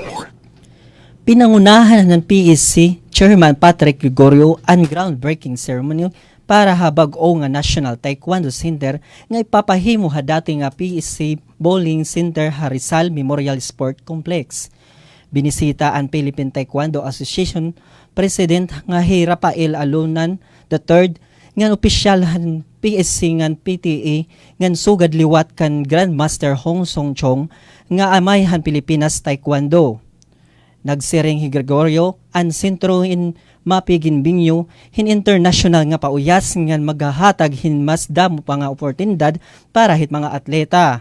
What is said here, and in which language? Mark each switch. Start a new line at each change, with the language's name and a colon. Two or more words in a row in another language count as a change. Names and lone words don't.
Filipino: Pinangunahan ng
Waray: PSC Chairman Patrick Gregorio ang
English: groundbreaking ceremony
Waray: para habag-o nga National Taekwondo Center nga ipapahimo ha dati nga PSC Bowling Center Rizal Memorial Sport Complex. Binisita ang Philippine Taekwondo Association President nga hi Rafael Alunan III nga opisyal han PSC ngan PTA ngan sugad liwat kan Grandmaster Hong Song Chong nga amay han Pilipinas Taekwondo. Nagsiring hi Gregorio ang sentro in mapigin bingyo hin international nga pauyas ngan maghahatag hin mas damo pa nga oportunidad para hit mga atleta.